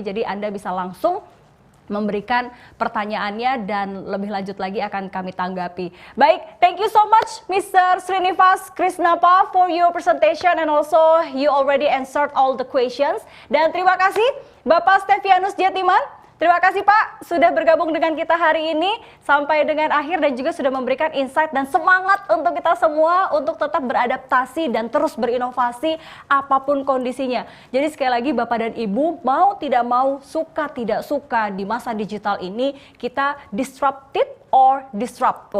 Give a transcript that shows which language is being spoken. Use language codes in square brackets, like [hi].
[id] Jadi Anda bisa langsung memberikan pertanyaannya dan lebih lanjut lagi akan kami tanggapi. [en] Baik, thank you so much Mr. Srinivas Krisnapa for your presentation and also you already answered all the questions. [id] Dan terima kasih Bapak Stefianus Jatiman. Terima kasih Pak sudah bergabung dengan kita hari ini sampai dengan akhir dan juga sudah memberikan insight dan semangat untuk kita semua untuk tetap beradaptasi dan terus berinovasi apapun kondisinya. Jadi sekali lagi Bapak dan Ibu, mau tidak mau, suka tidak suka di masa digital ini kita [en] disrupted or disrupt.